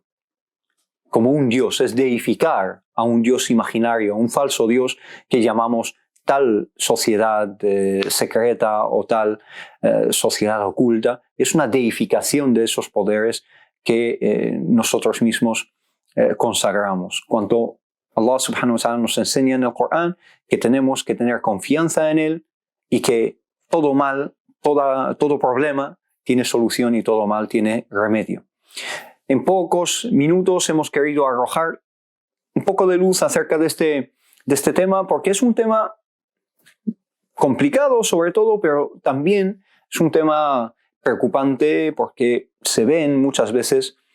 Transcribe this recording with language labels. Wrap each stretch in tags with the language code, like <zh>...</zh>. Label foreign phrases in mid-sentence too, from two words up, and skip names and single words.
<es>Como un dios, es deificar a un dios imaginario, a un falso dios que llamamos tal sociedad secreta o tal sociedad oculta. Es una deificación de esos poderes que nosotros mismos consagramos. Cuando</es> <ar>الله سبحانه وتعالى</ar> <es>nos enseña en el Corán que tenemos que tener confianza en Él y que todo mal, todo problema tiene solución y todo mal tiene remedio. En pocos minutos hemos querido arrojar un poco de luz acerca de este tema, porque es un tema complicado sobre todo, pero también es un tema preocupante porque se ven muchas veces</es>